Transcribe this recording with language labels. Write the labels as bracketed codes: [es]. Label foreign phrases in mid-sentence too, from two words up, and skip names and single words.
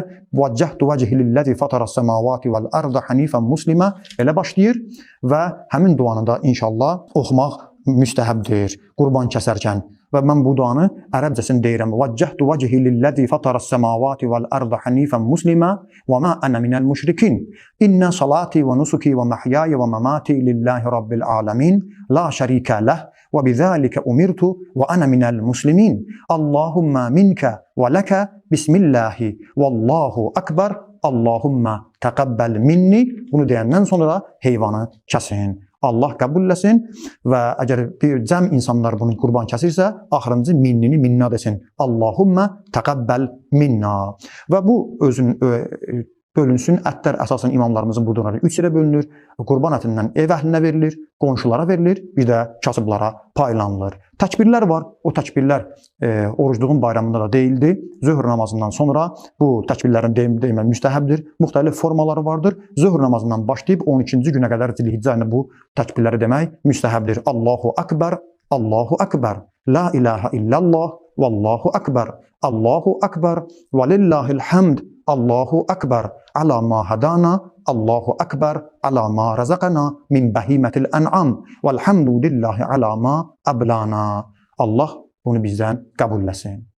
[ar] وجهت وجهي للذي فطر السماوات والأرض حنيفا مسلما [az] elə başlayır və həmin duanı da inşallah oxumaq müstəhəbdir qurban kəsərkən. Və mən bu duanı ərəbcəsini deyirəm. [ar] وجهت وجهي للذي فطر السماوات والأرض حنيفا مسلما وما أنا من المشركين. إن صلاتي ونسكي ومحياي ومماتي لله رب العالمين. لا شريك له. وبذلك أمرت وأنا من المسلمين اللهم منك ولك بسم الله والله أكبر اللهم تقبل مني. [az] Bunu deyəndən sonra heyvanı kəsin. Allah qəbulləsin və əgər bir cəm insanlar bunu qurban kəsirsə, axırıncı minnini minna desin. [ar] اللهم تقبل منا. [az] Və bu özün bölünsün. Ətlər əsasən imamlarımızın budurları 3 yerə bölünür. Qurban ətindən ev əhlinə verilir, qonşulara verilir, bir də kasıblara paylanılır. Təkbirlər var. O təkbirlər orucluğun bayramında da deyildi. Zöhr namazından sonra bu təkbirlərin deyilmə müstəhəbdir. Müxtəlif formaları vardır. Zöhr namazından başlayıb 12-ci günə qədər Zilhiccə ayında bu təkbirləri demək müstəhəbdir. [ar] الله أكبر، الله أكبر، لا إله إلا الله، والله أكبر، الله أكبر، ولله الحمد. الله أكبر على ما هدانا، الله أكبر على ما رزقنا من بهيمة الأنعام والحمد لله على ما أبلانا. [az] Allah bunu bizdən qəbulləsin.